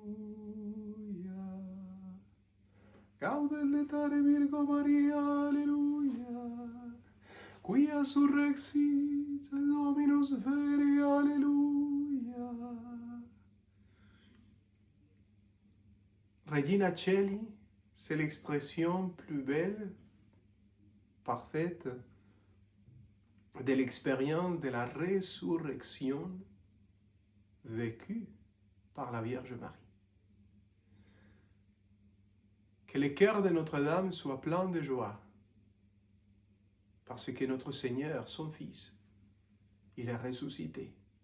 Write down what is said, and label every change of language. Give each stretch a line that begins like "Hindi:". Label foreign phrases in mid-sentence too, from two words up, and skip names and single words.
Latin: Gaudet letare Virgo Maria, alleluia. Quia surrexit Dominus veri, alleluia. Regina Celi,
French: c'est l'expression plus belle, parfaite, de l'expérience de la résurrection vécue par la Vierge Marie. Que le cœur de Notre-Dame soit plein de joie, parce que notre Seigneur, son Fils, il est ressuscité.